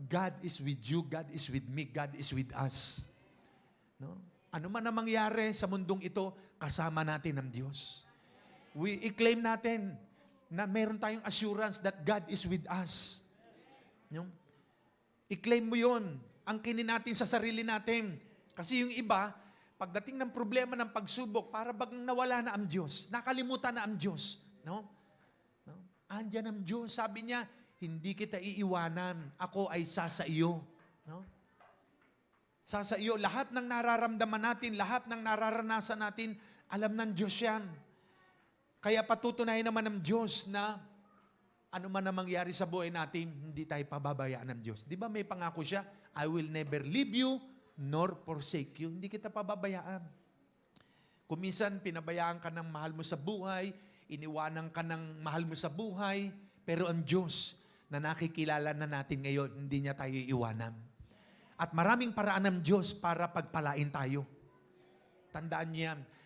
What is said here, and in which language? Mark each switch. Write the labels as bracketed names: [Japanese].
[English] God is with you, God is with me, God is with us. No? [Filipino] Ano man ang mangyari sa mundong ito, kasama natin ang Diyos. I-claim natin na meron tayong assurance [English] that God is with us. [Filipino] No? I-claim mo yun. Angkinin natin sa sarili natin. Kasi yung iba, pagdating ng problema ng pagsubok, para bang nawala na ang Diyos. Nakalimutan na ang Diyos. No? No? Andyan ang Diyos. Sabi niya, hindi kita iiwanan. Ako ay sasa iyo. No? Sasa iyo. Lahat ng nararamdaman natin, lahat ng nararanasan natin, alam ng Diyos yan. Kaya patutunayan naman ng Diyos na ano man ang mangyari sa buhay natin, hindi tayo pababayaan ng Diyos. Di ba may pangako siya? [English] I will never leave you nor forsake you. [Filipino] Hindi kita pababayaan. Kung minsan, pinabayaan ka ng mahal mo sa buhay, iniwanan ka ng mahal mo sa buhay, Pero ang Diyos na nakikilala na natin ngayon, hindi niya tayo iwanan. At maraming paraan ng Diyos para pagpalain tayo. Tandaan niyo yan.